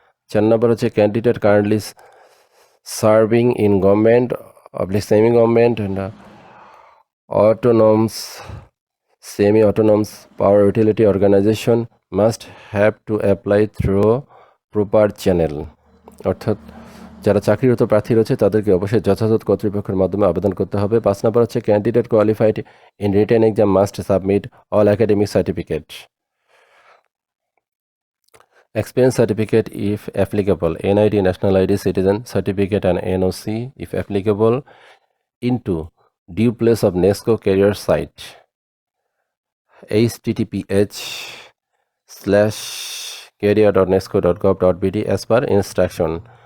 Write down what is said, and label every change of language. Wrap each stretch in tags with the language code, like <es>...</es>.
<en>4 number</en> <bn>হচ্ছে</bn> <en>candidate currently serving in government, semi-government and autonomous, semi-autonomous power utility organization must have to apply through proper channel.</en> <bn>অর্থাৎ যারা চাকরিরত প্রার্থী রয়েছে তাদেরকে অবশ্যই যথাযথ কর্তৃপক্ষের মাধ্যমে আবেদন করতে হবে।</bn> <en>5</en> <bn>নম্বর হচ্ছে</bn> <en>Candidate qualified in written exam must submit all academic certificate, experience certificate if applicable, NID, national ID, citizen certificate and NOC if applicable into due place of NESCO career site, https:/career.nesco.gov.bd as per instruction.</en>